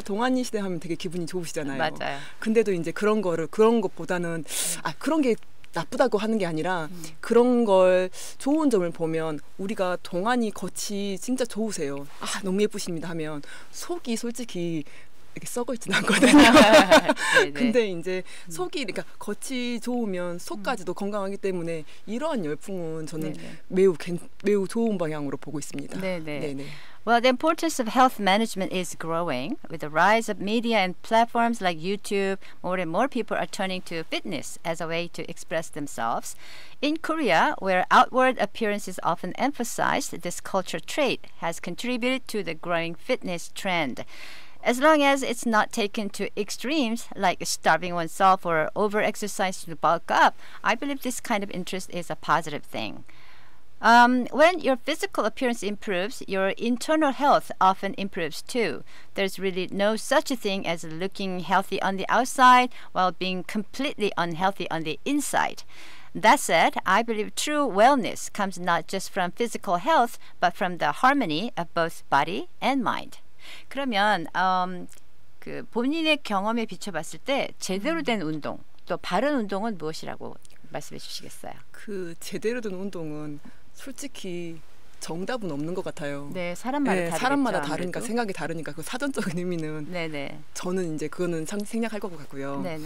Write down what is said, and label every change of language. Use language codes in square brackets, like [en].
[ko] 동안이시네 하면 되게 기분이 좋으시잖아요. 맞아요. 근데도 이제 그런 것보다는 그런 게 나쁘다고 하는 게 아니라 그런 걸 좋은 점을 보면 우리가 동안이 겉이 진짜 좋으세요. 너무 예쁘십니다 하면 속이 솔직히 이렇게 썩어 있진 않거든요. 근데 이제 속이 그러니까 겉이 좋으면 속까지도 건강하기 때문에 이러한 열풍은 저는 매우 좋은 방향으로 보고 있습니다. 네네. [en] Well, the importance of health management is growing. With the rise of media and platforms like YouTube, more and more people are turning to fitness as a way to express themselves. In Korea, where outward appearance is often emphasized, this culture trait has contributed to the growing fitness trend. As long as it's not taken to extremes like starving oneself or over-exercise to bulk up, I believe this kind of interest is a positive thing. When your physical appearance improves, your internal health often improves too. There's really no such a thing as looking healthy on the outside while being completely unhealthy on the inside. That said, I believe true wellness comes not just from physical health, but from the harmony of both body and mind. [ko] 그러면 그 본인의 경험에 비춰봤을 때 제대로 된 운동, 또 바른 운동은 무엇이라고 말씀해 주시겠어요? 그 제대로 된 운동은 솔직히 정답은 없는 것 같아요. 네, 사람마다 사람마다 다르니까 생각이 다르니까 그 사전적인 의미는 저는 이제 그거는 생략할 것 같고요.